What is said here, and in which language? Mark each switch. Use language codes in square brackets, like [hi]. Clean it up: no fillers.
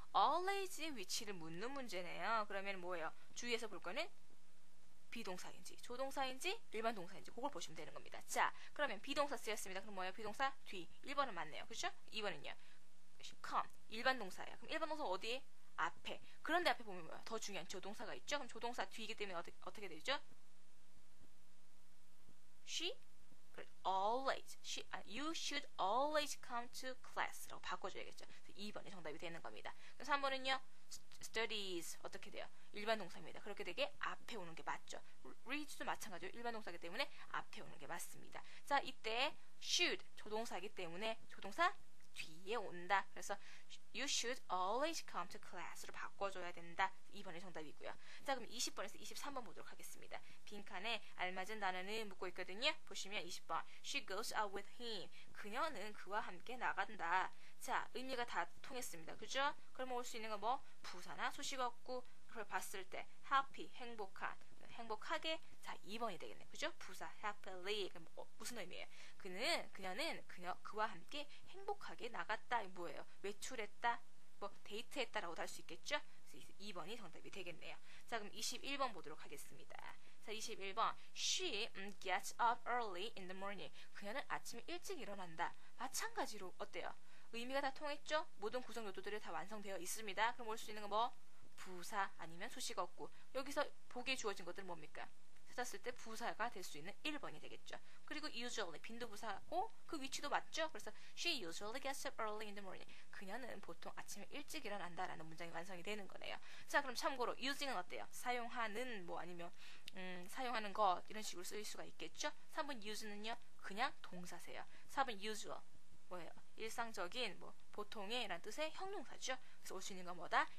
[ko] always의 위치를 묻는 문제네요. 그러면 뭐예요? 주의해서 볼 거는 비동사인지 조동사인지 일반 동사인지 그걸 보시면 되는 겁니다. 자, 그러면 비동사 쓰였습니다. 그럼 뭐예요? 비동사 뒤. 1번은 맞네요. 그렇죠? 2번은요. come 일반 동사예요. 그럼 일반 동사 어디? 앞에. 그런데 앞에 보면 뭐야? 더 중요한 조동사가 있죠? 그럼 조동사 뒤이기 때문에 어떻게 되죠? [en] she always you should always come to class라고 [ko] 바꿔줘야겠죠. 2번이 정답이 되는 겁니다. 3번은요. studies 어떻게 돼요? 일반 동사입니다. 그렇게 되게 앞에 오는 게 맞죠. reads도 마찬가지로 일반 동사이기 때문에 앞에 오는 게 맞습니다. 자, 이때 should 조동사이기 때문에 조동사 뒤에 온다. 그래서 [en] you should always come to class로 [ko] 바꿔줘야 된다. 2번이 정답이고요. 자, 그럼 20번에서 23번 보도록 하겠습니다. 빈칸에 알맞은 단어는 묻고 있거든요. 보시면 20번 [en] She goes out with him. [ko] 그녀는 그와 함께 나간다. 자, 의미가 다 통했습니다. 그죠? 그러면 올 수 있는 건 뭐? 부사나 수식어구. 그걸 봤을 때 happy, 행복하게. 자, 2번이 되겠네. 그죠? 부사 happily. 무슨 의미예요? 그녀는 그와 함께 행복하게 나갔다. 뭐예요? 외출했다. 뭐 데이트했다라고도 할 수 있겠죠? 그래서 2번이 정답이 되겠네요. 자, 그럼 21번 보도록 하겠습니다. [en] 자, 21번 She gets up early in the morning. [ko] 그녀는 아침에 일찍 일어난다. 마찬가지로 어때요? 의미가 다 통했죠? 모든 구성 요소들이 다 완성되어 있습니다. 그럼 올 수 있는 건 뭐? 부사 아니면 수식어구. 여기서 보기에 주어진 것들은 뭡니까? 찾았을 때 부사가 될 수 있는 1번이 되겠죠. 그리고 usually 빈도부사고 그 위치도 맞죠? 그래서 [en] she usually gets up early in the morning. [ko] 그녀는 보통 아침에 일찍 일어난다라는 문장이 완성이 되는 거네요. 자, 그럼 참고로 using은 어때요? 사용하는 뭐 아니면 사용하는 것 이런 식으로 쓰일 수가 있겠죠? 3번 use는요 그냥 동사세요. 4번 usual 뭐예요? 일상적인 뭐 보통의 라는 뜻의 형용사죠. 그래서 올 수 있는 건 뭐다?